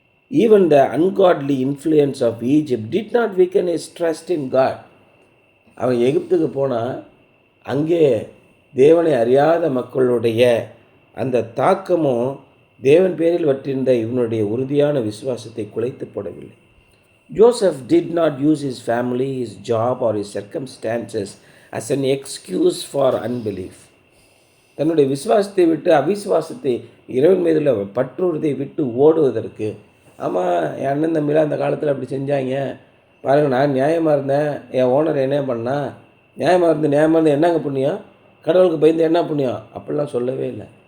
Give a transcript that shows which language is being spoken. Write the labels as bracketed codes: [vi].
[en] Even the ungodly influence of Egypt did not weaken his trust in God. [ta] அவன் எகிப்துக்கு போனால் அங்கே தேவனை அறியாத மக்களுடைய அந்த தாக்கமும் தேவன் பேரில் வற்றிருந்த இவனுடைய உறுதியான விசுவாசத்தை குலைத்து போடவில்லை. [en] Joseph did not use his family, his job or his circumstances as an excuse for unbelief. [ta] தன்னுடைய விசுவாசத்தை விட்டு அவிசுவாசத்தை, இறைவன் மீதுள்ள பற்றுறுதியை விட்டு ஓடுவதற்கு, ஆமாம் என் அண்ணன் தம்பிலாம் அந்த காலத்தில் அப்படி செஞ்சாங்க பாருங்கள், நான் நியாயமாக இருந்தேன், என் ஓனர் என்ன பண்ணா, நியாயமாக இருந்து என்னங்க புண்ணியம், கடவுளுக்கு பயந்து என்ன புண்ணியம், அப்படிலாம் சொல்லவே இல்லை.